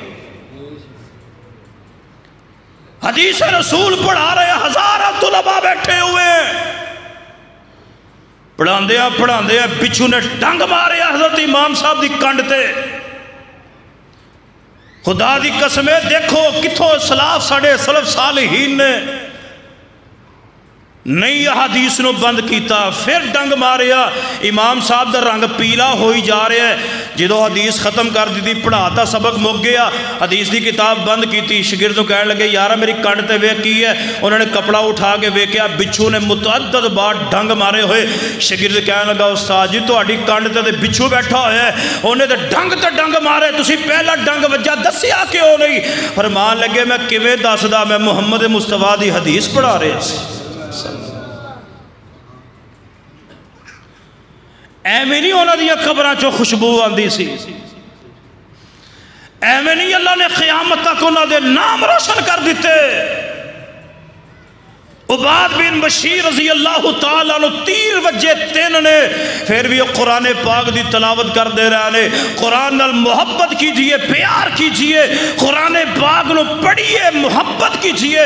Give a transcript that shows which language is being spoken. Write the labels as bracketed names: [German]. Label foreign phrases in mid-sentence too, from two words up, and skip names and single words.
[Punjabi] حدیث رسول پڑھا رہے ہزارہ طلباء بیٹھے ہوئے، پڑھاندے ہیں بچھو نے ڈنگ مارے حضرت امام صاحب دی کنڈ تے. خدا دی قسم دیکھو کتھوں سلاف ساڑے سلف صالحین نے نہیں حدیث نو بند کیتا، پھر ڈنگ ماریا. امام صاحب دا رنگ پیلا ہوئی جا رہے ہیں. جدو حدیث ختم کر دی پڑھاتا سبق مک گیا، حدیث دی کتاب بند کیتی. شاگرد نو کہنے لگے یارا میری کنڈ تے ویکھ کی ہے؟ انہوں نے کپڑا اٹھا کے ویکھیا بچھو نے متعدد بار ڈنگ مارے ہوئے. شاگرد کہنے لگا استاد جی تہاڈی کنڈ تے بچھو بیٹھا ہوا ہے، انہیں تے ڈنگ مارے، تسی پہلا ڈنگ وجہ دسیا کیوں نہیں؟ فرمان لگے میں کیویں دسدا، میں محمد مصطفیٰ دی حدیث پڑھا رہے ہیں. ایویں نہیں انہاں دیا قبراں چوں خوشبو آندی سی، ایویں نہیں اللہ نے قیامت تک انہاں دے نام روشن کر دیتے. عباد بن بشیر [Arabic] رضی اللہ تعالیٰ عنہ [Punjabi] 3 وجہ 3 نے پھر بھی قرآن پاک دی تلاوت کر دے رہے ہیں. قرآن نال محبت کیجئے، پیار کیجئے، قرآن پاک نو پڑھیے، محبت کیجئے.